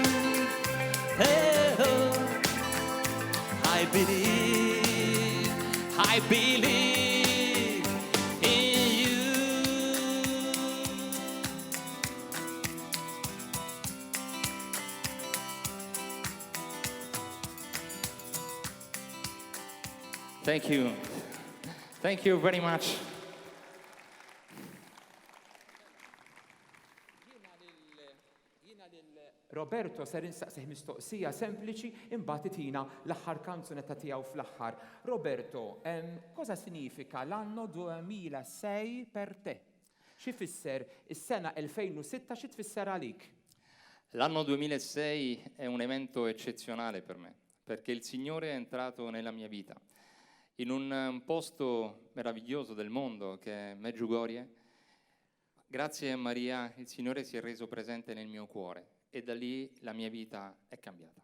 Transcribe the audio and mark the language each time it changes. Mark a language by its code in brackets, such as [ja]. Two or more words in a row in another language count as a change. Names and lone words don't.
[en] Hey, oh. I believe in you. Thank you. Thank you very much. [mt] Roberto ser insaqsih mistoqsija sempliċi imbagħad itina l-aħħar kanzunetta tiegħu fl-aħħar. [it] Roberto, cosa significa l'anno 2006 per te? [mt] Xi fisser is-sena 2006 xi tfisser għalik? [it] L'anno 2006 è un evento eccezionale per me, perché il Signore è entrato nella mia vita, in un posto meraviglioso del mondo che è Medjugorje. Grazie a Maria il Signore si è reso presente nel mio cuore e da lì la mia vita è cambiata.